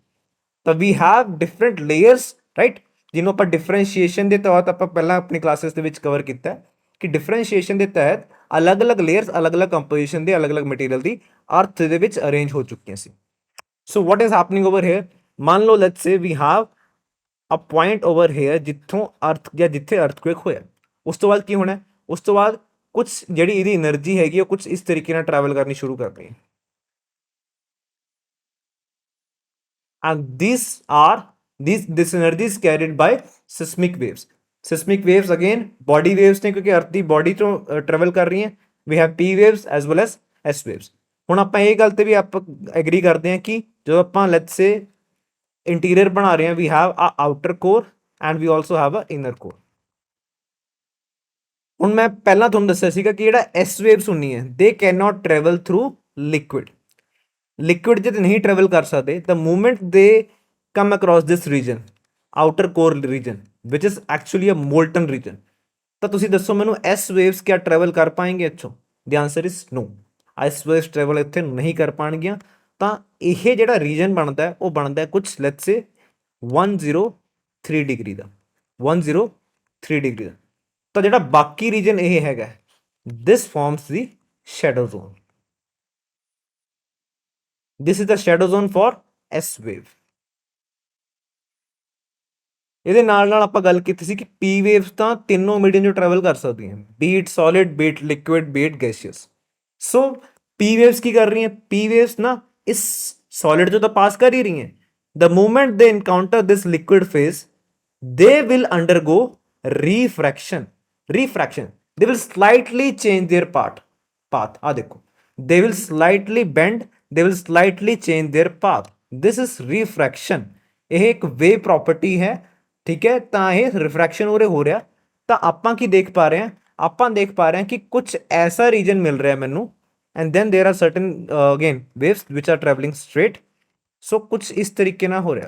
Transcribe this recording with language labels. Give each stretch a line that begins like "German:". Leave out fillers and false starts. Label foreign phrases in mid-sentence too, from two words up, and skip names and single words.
Punjabi: ਤਾਂ
English: we have different layers,
Punjabi: ਰਾਈਟ, ਜਿਹਨੂੰ ਆਪਾਂ ਡਿਫਰੈਂਸ਼ੀਏਸ਼ਨ ਦੇ ਤੌਰ ਤੇ ਆਪਾਂ ਪਹਿਲਾਂ ਆਪਣੀ ਕਲਾਸਿਸ ਦੇ ਵਿੱਚ ਕਵਰ ਕੀਤਾ ਕਿ ਡਿਫਰੈਂਸ਼ੀਏਸ਼ਨ ਦੇ ਤਹਿਤ ਅਲੱਗ-ਅਲੱਗ ਲੇਅਰਸ ਅਲੱਗ-ਅਲੱਗ ਕੰਪੋਜੀਸ਼ਨ ਦੇ ਅਲੱਗ-ਅਲੱਗ ਮਟੀਰੀਅਲ ਦੀ ਅਰਥ ਦੇ ਵਿੱਚ ਅਰੇਂਜ ਹੋ ਚੁੱਕੀਆਂ ਸੀ।
English: so what is happening over here,
Punjabi: ਮੰਨ ਲਓ
English: let's say we have a point over here
Punjabi: ਜਿੱਥੋਂ ਅਰਥ ਜਾਂ ਜਿੱਥੇ ਅਰਥਕੁਏਕ ਹੋਇਆ, ਉਸ ਤੋਂ ਬਾਅਦ ਕੀ ਹੋਣਾ, ਉਸ ਤੋਂ ਬਾਅਦ ਕੁਝ ਜਿਹੜੀ ਇਹਦੀ એનર્ਜੀ ਹੈਗੀ ਉਹ ਕੁਝ ਇਸ ਤਰੀਕੇ ਨਾਲ ਟਰੈਵਲ ਕਰਨੀ ਸ਼ੁਰੂ ਕਰ ਰਹੀ ਹੈ।
English: and this energy is carried by seismic waves. Seismic waves again body waves
Punjabi: ਨੇ ਕਿਉਂਕਿ ਅਰਥ ਦੀ ਬੋਡੀ ਤੋਂ ਟਰੈਵਲ ਕਰ ਰਹੀ ਹੈ।
English: we have p waves as well as s waves।
Punjabi: ਹੁਣ ਆਪਾਂ ਇਹ ਗੱਲ ਤੇ ਵੀ ਆਪਾਂ ਐਗਰੀ ਕਰਦੇ ਹਾਂ ਕਿ ਜਦੋਂ ਆਪਾਂ
English: let's say
Punjabi: ਇੰਟੀਰੀਅਰ ਬਣਾ ਰਹੇ ਹਾਂ
English: we have a outer core and we also have a inner core।
Punjabi: ਹੁਣ ਮੈਂ ਪਹਿਲਾਂ ਤੁਹਾਨੂੰ ਦੱਸਿਆ ਸੀਗਾ ਕਿ ਜਿਹੜਾ
English: s waves
Punjabi: ਹੁੰਦੀ ਹੈ
English: they cannot travel through liquid।
Punjabi: ਲਿਕੁਇਡ ਜੇ ਨਹੀਂ ਟਰੈਵਲ ਕਰ ਸਕਦੇ ਤਾਂ ਮੂਵਮੈਂਟ ਦੇ
English: come across this region, outer core region
Punjabi: ਵਿਚ
English: is actually a molten region.
Punjabi: ਤਾਂ ਤੁਸੀਂ ਦੱਸੋ ਮੈਨੂੰ
English: S waves
Punjabi: ਕਿਆ ਟਰੈਵਲ ਕਰ ਪਾएंगे ਇੱਥੋਂ?
English: the answer is no, S waves
Punjabi: ਟਰੈਵਲ ਇੱਥੇ ਨਹੀਂ ਕਰ ਪਾਣਗੀਆਂ। ਤਾਂ ਇਹ ਜਿਹੜਾ ਰੀਜਨ ਬਣਦਾ ਉਹ ਬਣਦਾ ਕੁਝ
English: let's say
Punjabi: 103 ਡਿਗਰੀ ਦਾ, 103 ਡਿਗਰੀ ਦਾ। ਤਾਂ ਜਿਹੜਾ ਬਾਕੀ ਰੀਜਨ ਇਹ ਹੈਗਾ
English: this forms the shadow zone. This is the shadow zone for S wave।
Punjabi: ਇਹਦੇ ਨਾਲ ਨਾਲ ਆਪਾਂ ਗੱਲ ਕੀਤੀ ਸੀ ਕਿ
English: P waves
Punjabi: ਤਾਂ ਤਿੰਨੋਂ ਮੀਡੀਅਮ ਚ ਟਰੈਵਲ ਕਰ ਸਕਦੀਆਂ,
English: be it solid, be it liquid, be it gaseous।
Punjabi: ਸੋ
English: P waves
Punjabi: ਕੀ ਕਰ ਰਹੀਆਂ?
English: P waves
Punjabi: ਨਾ ਇਸ solid ਚੋਂ ਤਾਂ ਪਾਸ ਕਰ ਹੀ ਰਹੀਆਂ।
English: The moment they encounter this liquid phase, they will undergo refraction। They will slightly change their path।
Punjabi: ਆ ਦੇਖੋ,
English: they will slightly bend, they will slightly change their path। this is refraction।
Punjabi: ਇਹ ਇੱਕ
English: wave property
Punjabi: ਹੈ, ਠੀਕ ਹੈ। ਤਾਂ ਇਹ ਰਿਫਰੈਕਸ਼ਨ ਉਰੇ ਹੋ ਰਿਹਾ। ਤਾਂ ਆਪਾਂ ਕੀ ਦੇਖ ਪਾ ਰਹੇ ਹਾਂ? ਆਪਾਂ ਦੇਖ ਪਾ ਰਹੇ ਹਾਂ ਕਿ ਕੁਝ ਐਸਾ ਰੀਜਨ ਮਿਲ ਰਿਹਾ ਮੈਨੂੰ
English: and then there are certain again waves which are travelling straight.
Punjabi: ਸੋ ਕੁਝ ਇਸ ਤਰੀਕੇ ਨਾਲ ਹੋ ਰਿਹਾ।